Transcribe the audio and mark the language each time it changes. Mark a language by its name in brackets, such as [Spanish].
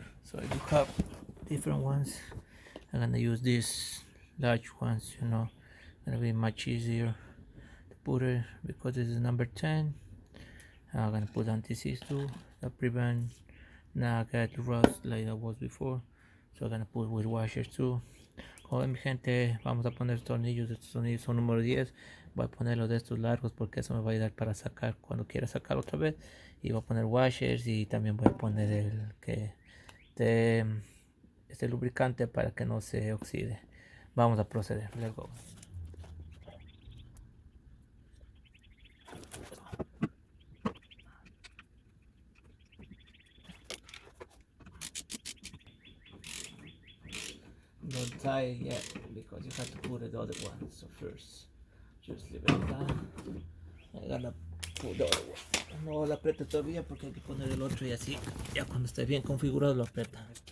[English] So I do have different ones. I'm gonna use these large ones, you know, gonna be much easier to put it because this is number 10. I'm gonna put anti-seize to prevent not get rust like I was before. So I'm gonna put with washers too. [Spanish] Como ven mi gente, vamos a poner tornillos. Estos tornillos son número 10. Voy a ponerlos de estos largos porque eso me va a ayudar para sacar cuando quiera sacar otra vez. Y voy a poner washers y también voy a poner el que este lubricante para que no se oxide. Vamos a proceder. [English] Let's go. Don't tie it yet because you have to put the other one. So first, just leave it down. I gotta put the other one. [Spanish] No lo apriete todavía porque hay que poner el otro y así ya cuando esté bien configurado lo aprieta.